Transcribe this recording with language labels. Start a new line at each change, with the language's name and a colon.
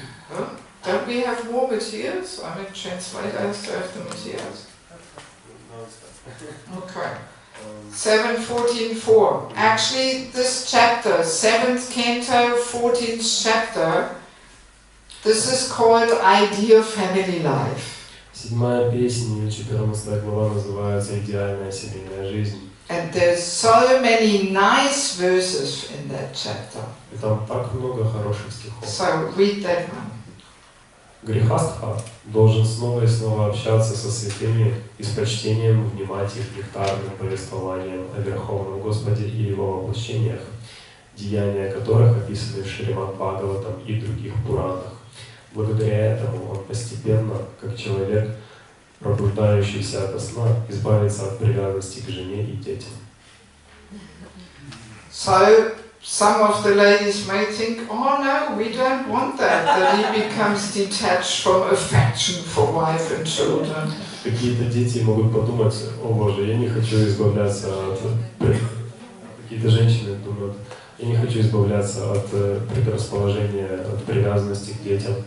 English: Huh? Don't we have more materials? I mean, translators have the materials. Okay. 7:14:4. Actually, this chapter, 7th canto, 14th chapter, this is called Ideal Family Life.
Russian: 7-я песня, 14 глава называется «Идеальная семейная жизнь».
English: And there's so many nice verses in that chapter.
Russian: И там так много хороших стихов.
English: So read that one.
Russian: Грихастха должен снова и снова общаться со святыми и с почтением внимать их нектарным повествованием о Верховном Господе и Его воплощениях, деяния которых описаны в Шримад Бхагаватам и других Пуранах. Благодаря этому он постепенно, как человек, пробуждающийся ото сна, избавится от привязанности к жене и детям.
English: So, some of the ladies may think, oh no, we don't want that he becomes detached from affection for wife and children.
Russian: Какие-то дети могут подумать, о Боже, я не хочу избавляться от... Какие-то женщины думают, я не хочу избавляться от предрасположения, от привязанности к детям.